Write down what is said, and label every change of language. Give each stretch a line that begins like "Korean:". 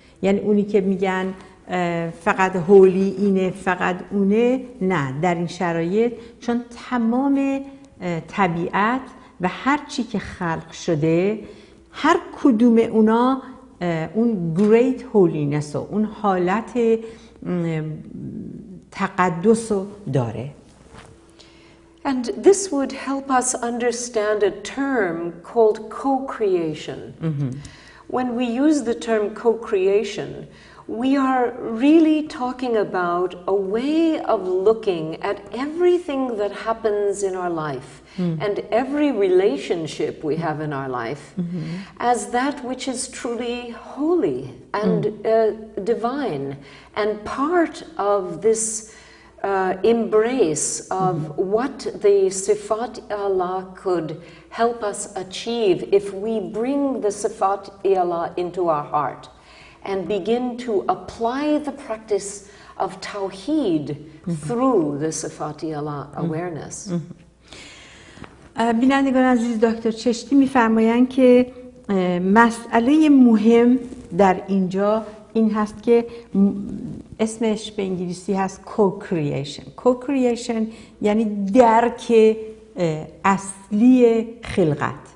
Persian: یعنی اونی که میگن فقط هولی اینه، فقط اونه، نه، در این شرایط چون تمام طبیعت و هر چی که خلق شده، هر کدوم اونا اون
English: great holiness
Persian: و اون حالت تقدس رو داره.
English: And this would help us understand a term called co-creation. When we use the term co-creation, we are really talking about a way of looking at everything that happens in our life and every relationship we have in our life as that which is truly holy and divine and part of this embrace of what the Sifat Allah could help us achieve if we bring the Sifat Allah into our heart and begin to apply the practice of Tawheed through the Sifat Allah awareness.
Persian: بینندگان عزیز، دکتر چشتی می‌فرمایند که مسئله مهم در اینجا این هست که اسمش به انگلیسی هست co-creation یعنی درک اصلی خلقت.